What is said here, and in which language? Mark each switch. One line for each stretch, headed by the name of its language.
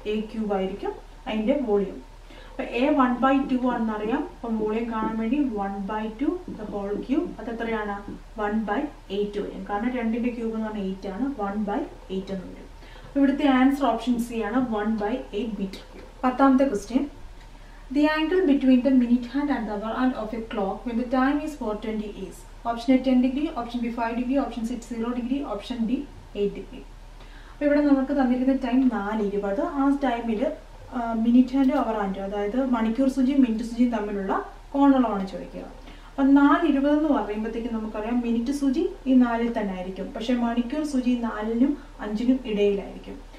Malayalam: A cube ആയിരിക്കും അതിന്റെ volume. അപ്പോൾ എ 1/2 ആണെന്നറിയാം. അപ്പം വോളിയം കാണാൻ വേണ്ടി 1/2 ദ ഹോൾ ക്യൂബ് അത് എത്രയാണ് 1/8 വരും. കാരണം 2ന്റെ ക്യൂബ് എന്ന് പറഞ്ഞാൽ 8 ആണ്. 1/8 എന്ന് വരും. ഇവിടുത്തെ ആൻസർ ഓപ്ഷൻ സി ആണ് 1/8 metre cube. 10ാമത്തെ question.
English: The angle between the minute hand and the hour hand of a clock when the time is 4:20 is option A 10 degree, option B 5 degree, option C 0 degree, option D 8 degree.
Malayalam: അപ്പോൾ ഇവിടെ നമുക്ക് തന്നിരിക്കുന്ന time 4:20. ആ ടൈമിൽ minute hand അവർ hand അതായത് മണിക്കൂർ സൂചിയും minute സൂചിയും തമ്മിലുള്ള കോണളവാണ് ചോദിക്കുക. അപ്പം 4:20 എന്ന് പറയുമ്പോഴത്തേക്കും നമുക്കറിയാം മിനിറ്റ് സൂചി ഈ 4-ൽ തന്നെ ആയിരിക്കും. പക്ഷേ മണിക്കൂർ സൂചി 4-നും 5-നും ഇടയിലായിരിക്കും.